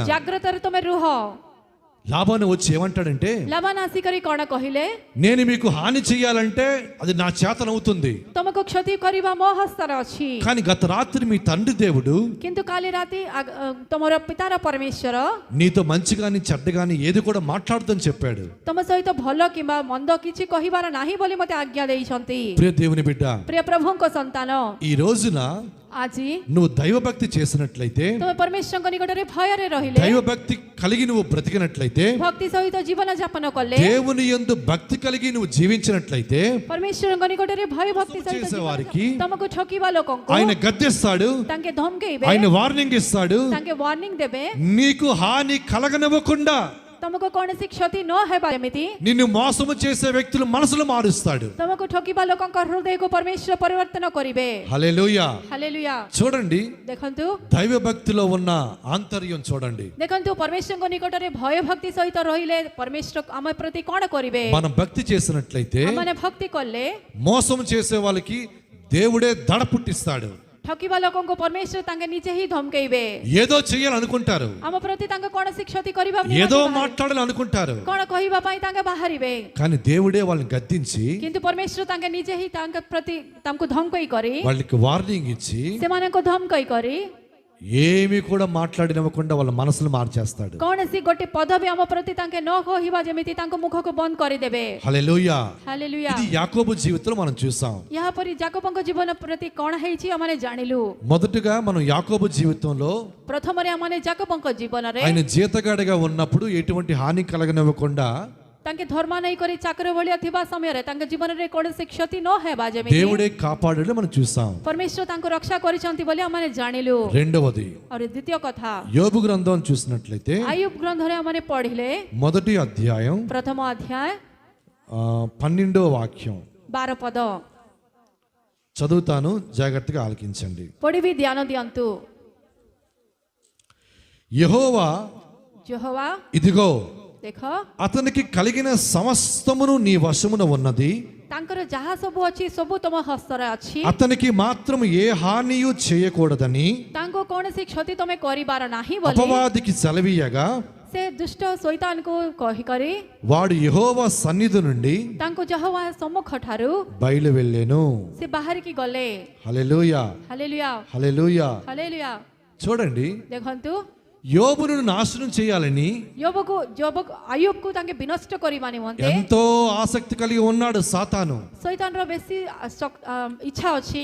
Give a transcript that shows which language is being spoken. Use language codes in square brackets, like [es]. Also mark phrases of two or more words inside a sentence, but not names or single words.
[or] ଜାଗ୍ରତରେ ତମେ ରୁହ। [te] లాబాను వచ్చి ఏమంటాడంటే, [or] ଲାବାନ ଆସିକରି କଣ କହିଲେ? [te] నేను మీకు హాని చేయాలంటే అది నా చేతనవుతుంది, [or] ତମକୁ କ୍ଷତି କରିବା ମୋ ହସ୍ତରେ ଅଛି, [te] కానీ గత రాత్రి మీ తండ్రి దేవుడు [or] କିନ୍ତୁ କାଲି ରାତି ତମର ପିତାର ପରମେଶ୍ୱର [te] నీతో మంచిగాని చెడ్డగాని ఏది కూడా మాట్లాడదని చెప్పాడు. [or] ତମ ସହିତ ଭଲ କିମ୍ବା ମନ୍ଦ କିଛି କହିବାର ନାହିଁ ବୋଲି ମତେ ଆଜ୍ଞା ଦେଇଛନ୍ତି। [te] ప్రియ దేవుని బిడ్డ, [or] ପ୍ରିୟ ପ୍ରଭୁଙ୍କ ସନ୍ତାନ, [te] ఈ రోజున [or] ଆଜି [te] నువ్వు దైవభక్తి చేసినట్లయితే, [or] ତମେ ପରମେଶ୍ୱରଙ୍କ ନିକଟରେ ଭୟରେ ରହିଲେ, [te] దైవభక్తి కలిగి నువ్వు బ్రతికినట్లయితే, [or] ଭକ୍ତି ସହିତ ଜୀବନ ଯାପନ କଲେ, [te] దేవుని యందు భక్తి కలిగి నువ్వు జీవించినట్లయితే, [or] ପରମେଶ୍ୱରଙ୍କ ନିକଟରେ ଭୟ ଭକ୍ତି ସହିତ [te] చేసే [or] ଜୀବନ [te] వారికి [or] ତମକୁ ଠକିବା ଲୋକଙ୍କୁ [te] ఆయన గద్దిస్తాడు, [or] ତାଙ୍କେ ଧମକେଇବେ, [te] ఆయన వార్నింగ్ ఇస్తాడు. [or] ତାଙ୍କେ ୱାର୍ଣ୍ଣିଂ ଦେବେ, [te] నీకు హాని కలగనివ్వకుండా [or] ତମକୁ କୌଣସି କ୍ଷତି ନ ହେବା ଯେମିତି [te] నిన్ను మోసము చేసే వ్యక్తులు మనసులు మారుస్తాడు. [or] ତମକୁ ଠକିବା ଲୋକଙ୍କ ହୃଦୟକୁ ପରମେଶ୍ୱର ପରିବର୍ତ୍ତନ କରିବେ। [te] హల్లెలూయా. [or] ହାଲେଲୁୟା। [te] చూడండి, [or] ଦେଖନ୍ତୁ [te] దైవ భక్తిలో ఉన్న ఆంతర్యం చూడండి. [or] ଦେଖନ୍ତୁ ପରମେଶ୍ୱରଙ୍କ ନିକଟରେ ଭୟ ଭକ୍ତି ସହିତ ରହିଲେ ପରମେଶ୍ୱର ଆମ ପ୍ରତି କଣ କରିବେ? [te] మనం భక్తి చేసినట్లయితే [or] ଆମମାନେ ଭକ୍ତି କଲେ [te] మోసం చేసే వాళ్ళకి దేవుడే దడ పుట్టిస్తాడు. [or] ଠକିବା ଲୋକଙ୍କୁ ପରମେଶ୍ୱର ତାଙ୍କେ ନିଜେ ହିଁ ଧମକେଇବେ। [te] ఏదో చేయాలనుకుంటారు, [or] ଆମ ପ୍ରତି ତାଙ୍କେ କୌଣସି କ୍ଷତି କରିବା [te] ఏదో మాట్లాడాలనుకుంటారు, [or] କଣ କହିବା ପାଇଁ ତାଙ୍କେ ବାହାରିବେ, [te] కానీ దేవుడే వాళ్ళని గద్దించి [or] କିନ୍ତୁ ପରମେଶ୍ୱର ତାଙ୍କେ ନିଜେ ହିଁ ତାଙ୍କ ପ୍ରତି ତାଙ୍କୁ ଧମକେଇ କରି [te] వాళ్ళకి వార్నింగ్ ఇచ్చి [or] ସେମାନଙ୍କୁ ଧମକେଇ କରି [te] ఏమి కూడా మాట్లాడినవ్వకుండా వాళ్ళ మనసులు మార్చేస్తాడు. [or] କୌଣସି ଗୋଟେ ପଦ ବି ଆମ ପ୍ରତି ତାଙ୍କେ ନ କହିବା ଯେମିତି ତାଙ୍କ ମୁଖକୁ ବନ୍ଦ କରିଦେବେ। [te] హల్లెలూయా. [or] ହାଲେଲୁୟା। [te] ఇది యాకోబు జీవితంలో మనం చూసాం. [or] ଏହାପରି ଯାକୋବଙ୍କ ଜୀବନ ପ୍ରତି କଣ ହେଇଛି ଆମମାନେ ଜାଣିଲୁ। [te] మొదటగా మనం యాకోబు జీవితంలో [or] ପ୍ରଥମରେ ଆମମାନେ ଯାକୋବଙ୍କ ଜୀବନରେ [te] ఆయన జీతగాడిగా ఉన్నప్పుడు ఎటువంటి హాని కలగనివ్వకుండా [or] ତାଙ୍କେ ଧର୍ମ ନେଇ କରି ଚାକର ଭଳିଆ ଥିବା ସମୟରେ ତାଙ୍କ ଜୀବନରେ କୌଣସି କ୍ଷତି ନ ହେବା ଯେମିତି [te] దేవుడే కాపాడని మనం చూసాం. [or] ପରମେଶ୍ୱର ତାଙ୍କୁ ରକ୍ଷା କରିଛନ୍ତି ବୋଲି ଆମମାନେ ଜାଣିଲୁ। [te] రెండవది, [or] ଆଉ ଦ୍ୱିତୀୟ କଥା, [te] యోబు గ్రంథం చూసినట్లయితే [or] ଆୟୁବ ଗ୍ରନ୍ଥରେ ଆମମାନେ ପଢିଲେ [te] మొదటి అధ్యాయం [or] ପ୍ରଥମ ଅଧ୍ୟାୟ [te] 12వ వాక్యం [or] 12 ପଦ [te] చదువుతాను, జాగ్రత్తగా ఆలకించండి. [or] ପଢିବି, ଧ୍ୟାନ ଦିଅନ୍ତୁ। [te] యెహోవా యెహోవా ఇదిగో [or] ଦେଖ [te] అతనికి కలిగిన సమస్తమును నీ వశమున ఉన్నది, [or] ତାଙ୍କର ଯାହା ସବୁ ଅଛି ସବୁ ତମ ହସ୍ତରେ ଅଛି, [te] అతనికి మాత్రం ఏ హానియు చేయకూడదని [or] ତାଙ୍କୁ କୌଣସି କ୍ଷତି ତମେ କରିବାର ନାହିଁ ବୋଲି [te] అపవాదికి సెలవీయగా, [or] ସେ ଦୁଷ୍ଟ ଶୈତାନକୁ କହିକରି [te] వాడు యెహోవా సన్నిధి నుండి [or] ତାଙ୍କୁ ଯెହୋవା ସମ୍ମୁଖ ଠାରୁ [te] బయలు వెళ్ళెను. [or] ସେ ବାହାରିକି ଗଲେ। [te] హల్లెలూయా, [or] ହାଲେଲୁୟା, [te] హల్లెలూయా. [or] ହାଲେଲୁୟା। [te] చూడండి, [or] ଦେଖନ୍ତୁ [te] యోబును నాశనం చేయాలని [or] ଆୟୁବକୁ ତାଙ୍କେ ବିନଷ୍ଟ କରିବା ନିମନ୍ତେ [te] ఎంతో ఆసక్తి కలిగి ఉన్నాడు సాతాను. [or] ଶୈତାନର ବେଶୀ ଇଚ୍ଛା ଅଛି